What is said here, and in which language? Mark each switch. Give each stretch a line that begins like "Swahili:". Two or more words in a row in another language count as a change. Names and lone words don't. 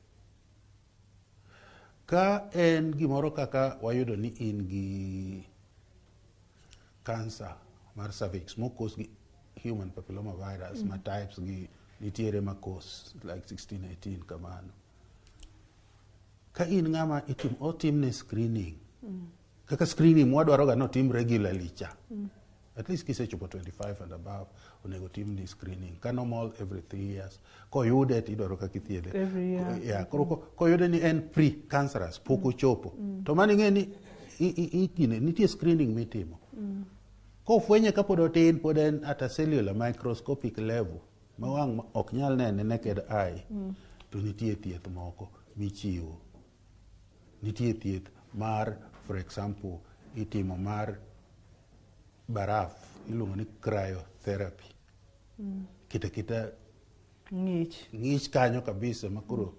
Luo (Kenya and Tanzania): Ka en gimoro kaka wayudo ni in gi cancer mar cervix mokos gi
English: human papilloma virus,
Luo (Kenya and Tanzania): ma types gi nitiere makos like 16, 18 kamano. Ka in ng'ama otimne screening, kaka screening mwadwaro ga notim regularly cha.
English: At least kisechopo 25 and above,
Luo (Kenya and Tanzania): onego timni screening.
English: Ka normal every 3 years.
Luo (Kenya and Tanzania): Koyude tidwaro kaka ithiedhe.
English: Every year. Yeah,
Luo (Kenya and Tanzania): koyude ni en pre-cancerous, pok ochopo. To mani ng'e ni nitie screening mitimo. Kofwenye kapod otin, pod en
English: at a cellular microscopic level,
Luo (Kenya and Tanzania): ma wang' ok nyal nene
English: naked eye,
Luo (Kenya and Tanzania): to nitie thieth moko michiwo. Nitie thieth mar, for example, itimo mar baraf, iluongo ni cryotherapy. Kita ng'ich kanyo kabisa makuro